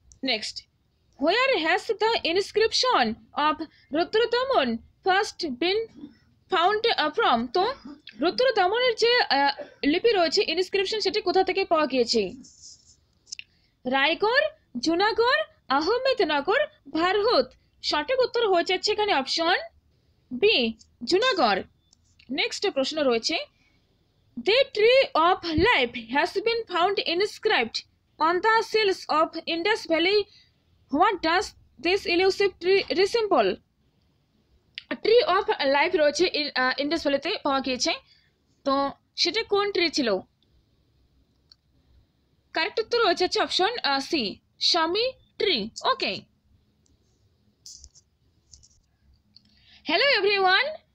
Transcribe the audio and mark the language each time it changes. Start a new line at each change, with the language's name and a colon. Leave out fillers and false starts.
English: Next, where has the inscription of Rudradaman first been found from?
Bangla: তো রুদ্রদমনের যে লিপি রয়েছে, ইনস্ক্রিপশন, সেটি কোথা থেকে পাওয়া গিয়েছে? রায়গড়, জুনাগড়, আহমেদনগর, ভারহুত। সঠিক উত্তর হয়ে যাচ্ছে এখানে অপশন বি, জুনাগড়। নেক্সট প্রশ্ন রয়েছে,
English: the tree of life has been found inscribed on the sills of Indus Valley. What does this elusive tree resemble?
Bangla: Tree of life রয়েছে ইন্ডাস ভ্যালিতে পাওয়া গিয়েছে, তো সেটা কোন ট্রি ছিল? কারেক্ট উত্তর রয়েছে অপশন সি, শামি ট্রি।
English: Okay, hello everyone.